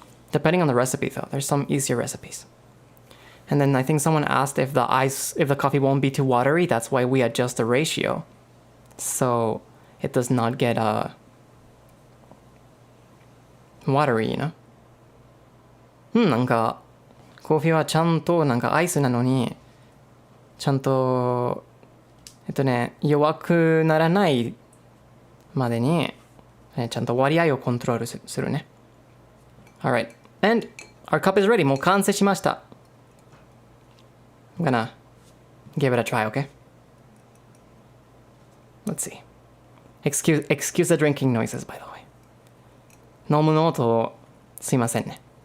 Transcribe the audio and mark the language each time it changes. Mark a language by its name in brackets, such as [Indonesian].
[English] Depending on the recipe though, there's some easier recipes. And then I think someone asked if the coffee won't be too watery. That's why we adjust the ratio, so it does not get watery, you know? [Japanese] なんかコーヒーはちゃんとなんかアイスなのにちゃんと弱くならないまでにちゃんと割合をコントロールするね。 [English] Alright, and our cup is ready. [Japanese] もう完成しました。 [English] I'm gonna give it a try, okay? Let's see. Excuse the drinking noises, by the way. [Japanese] 飲むの音すいませんね。